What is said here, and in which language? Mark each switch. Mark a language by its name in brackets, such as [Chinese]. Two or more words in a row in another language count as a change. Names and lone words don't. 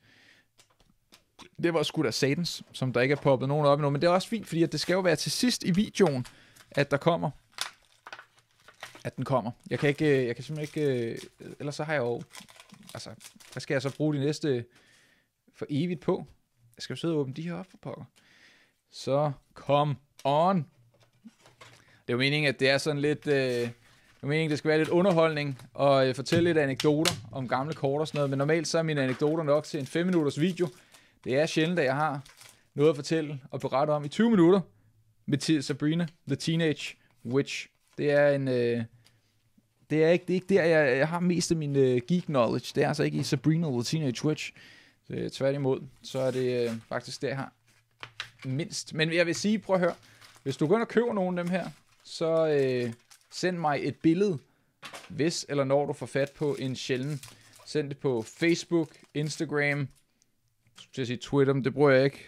[Danish] Det var sgu da satans, som der ikke er poppet nogen op endnu, men det er også fint, fordi at det skal jo være til sidst i videoen, at den kommer. Jeg kan simpelthen ikke, ellers så har jeg jo, altså, hvad skal jeg så bruge de næste for evigt på? Jeg skal jo sidde og åbne de her op for pokker. Så [English] come on. [Danish] Det er jo meningen, at det er sådan lidt, det skal være lidt underholdning, og fortælle lidt anekdoter om gamle kort og sådan noget, men normalt så er mine anekdoter nok til en 5 minutters video, Det er sjældent, at jeg har noget at fortælle og berette om i 20 minutter med Sabrina, The Teenage Witch. Det er en... det er ikke der, jeg har mest af min [English] geek knowledge. [Danish] Det er altså ikke i Sabrina, The Teenage Witch. Tværtimod, så er det faktisk der, jeg har mindst. Men jeg vil sige, prøv at høre. Hvis du går ind og køber nogle af dem her, så send mig et billede, hvis eller når du får fat på en sjælden. Send det på Facebook, Instagram, jeg sige Twitter, men det bruger jeg ikke.